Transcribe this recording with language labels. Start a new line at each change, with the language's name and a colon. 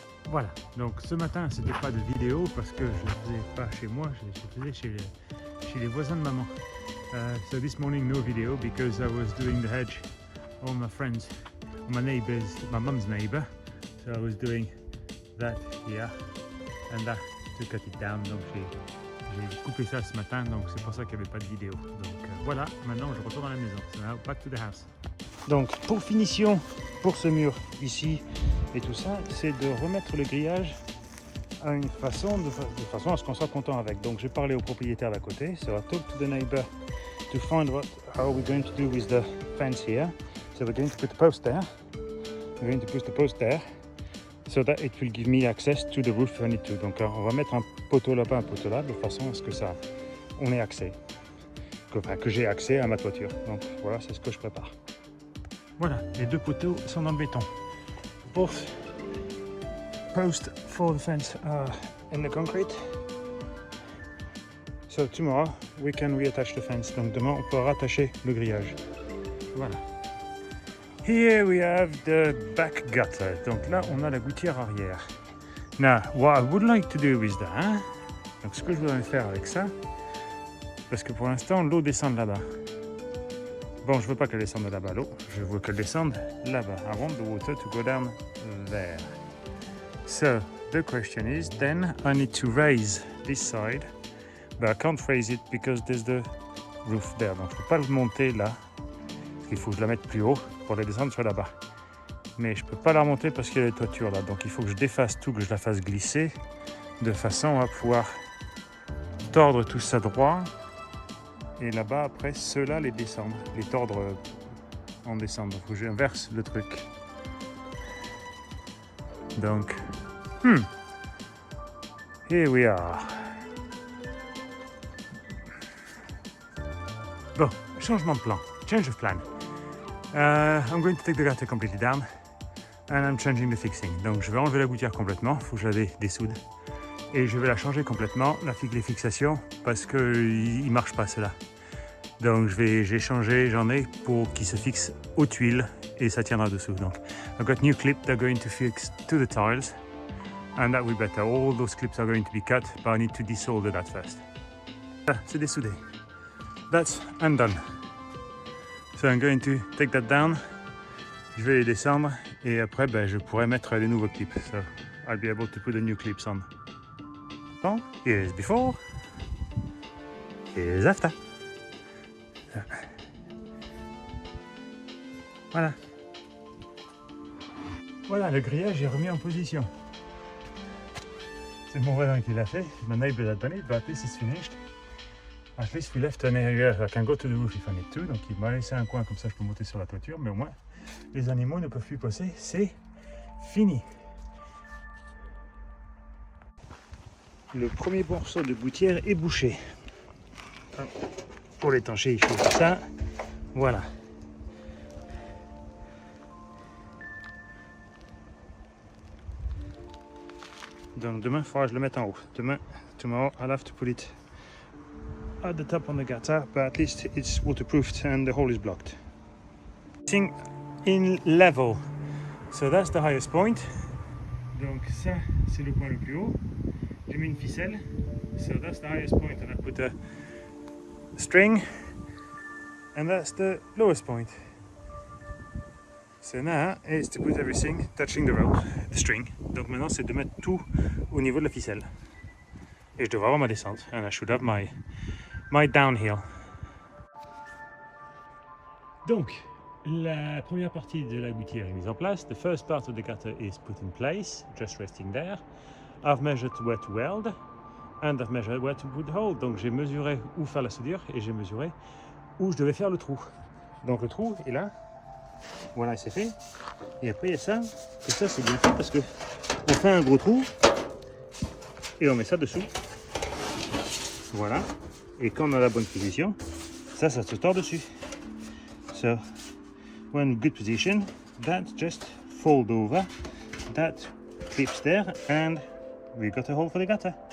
French: Voilà, donc ce matin c'était pas de vidéo parce que je ne faisais pas chez moi, je faisais chez les voisins de maman.
English: So this morning no video because I was doing the hedge on my friends, my neighbors, my mum's neighbor. So I was doing that here and that to cut it down.
French: Donc j'ai coupé ça ce matin, donc c'est pour ça qu'il n'y avait pas de vidéo. Donc voilà, maintenant je retourne à la maison.
English: So now back to the house.
French: Donc pour finition, pour ce mur ici et tout ça, c'est de remettre le grillage à une façon, de façon à ce qu'on soit content avec. Donc j'ai parlé au propriétaire d'à côté,
English: so I talked to the neighbor to find how we're going to do with the fence here. So we're going to put the post there. We're going to put the post there so that it will give me access to the roof if I need to.
French: Donc on va mettre un poteau là-bas, un poteau là, de façon à ce que ça, on ait accès, que j'ai accès à ma toiture. Donc voilà, c'est ce que je prépare. Voilà, les deux poteaux sont dans le béton.
English: Both posts for the fence are in the concrete. So tomorrow we can reattach the fence.
French: Donc demain on peut rattacher le grillage. Voilà.
English: Here we have the back gutter.
French: Donc là on a la gouttière arrière.
English: Now what I would like to do with that.
French: Donc ce que je voudrais faire avec ça, parce que pour l'instant l'eau descend là-bas. Bon, je veux pas qu'elle descende là-bas l'eau, je veux qu'elle descende là-bas.
English: I want the water to go down there. So the question is, then I need to raise this side, but I can't raise it because there's the roof there.
French: Donc je peux pas le monter là, parce qu'il faut que je la mette plus haut pour la descendre sur là-bas. Mais je peux pas la remonter parce qu'il y a les toitures là. Donc il faut que je défasse tout, que je la fasse glisser, de façon à pouvoir tordre tout ça droit. Et là-bas, après, ceux-là, les descendre, les tordre en descendant. Il faut que j'inverse le truc.
English: Donc, here we are.
French: Bon, changement de plan.
English: Change of plan. I'm going to take the gutter completely down. And I'm changing the fixing.
French: Donc, je vais enlever la gouttière complètement. Il faut que je la dessoude. Et je vais la changer complètement, les fixations, parce qu'il ne marche pas cela. Donc j'ai changé, j'en ai pour qu'il se fixe aux tuiles et ça tiendra dessous.
English: Donc I've got new clips that are going to fix to the tiles and that will be better. All those clips are going to be cut, but I need to desolder that first.
French: Voilà, c'est dessoudé.
English: That's undone. So I'm going to take that down.
French: Je vais les descendre et après je pourrai mettre les nouveaux clips.
English: So I'll be able to put the new clips on. So, here's before, here's after.
French: Voilà. Voilà, le grillage est remis en position. C'est mon voisin qui l'a fait.
English: My neighbor had done it, but at least it's finished. At least we left an area I can go to the roof if I need to.
French: Donc il m'a laissé un coin comme ça je peux monter sur la toiture, mais au moins les animaux ne peuvent plus passer. C'est fini. Le premier morceau de gouttière est bouché. Pour l'étancher, il faut ça. Voilà. Donc demain, il faudra que je le mette en haut.
English: Demain, tomorrow, I'll have to put it at the top on the gutter, but at least it's waterproofed and the hole is blocked. Sitting in level. So that's the highest point.
French: Donc ça, c'est le point le plus haut. J'ai mis une ficelle.
English: So that's the highest point, and I put a string, and that's the lowest point. So now it's to put everything touching the rope, the string.
French: Donc maintenant c'est de mettre tout au niveau de la ficelle. Et je devrais avoir ma descente,
English: and I should have my downhill.
French: Donc la première partie de la gouttière est mise en place.
English: The first part of the gutter is put in place, just resting there. I've measured where to weld and I've measured where to put the hole.
French: Donc j'ai mesuré où faire la soudure et j'ai mesuré où je devais faire le trou. Donc le trou est là. Voilà, c'est fait. Et après il y a ça. Et ça c'est bien fait parce que on fait un gros trou et on met ça dessous. Voilà. Et quand on a la bonne position, ça se tord dessus.
English: So when good position, that just fold over. That clips there and we got a hole for the gutter.